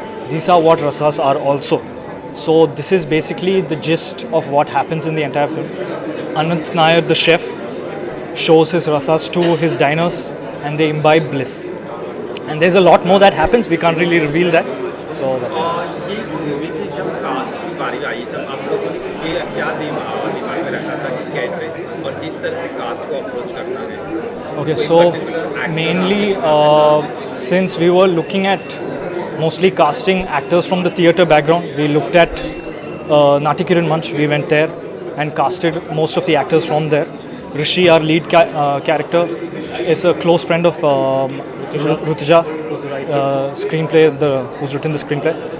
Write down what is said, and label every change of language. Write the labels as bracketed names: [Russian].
[English] These are what rasas are also. So this is basically the gist of what happens in the entire film. Anant Nair, the chef, shows his rasas to his diners and they imbibe bliss. And there's a lot more that happens, we can't really reveal that. So that's why. [Hindi] ये इस movie की जब cast की बारी आई तब आप लोगों ने क्या दिमाग में रखा था कि कैसे और किस तरह से कास्ट को अप्रोच करना है? [English] Okay, so mainly since we were looking at mostly casting actors from the theatre background, we looked at Nati Kiran Manch, we went there and casted most of the actors from there. Rishi, our lead character, is a close friend of Rutuja, screenplay, who's written the screenplay.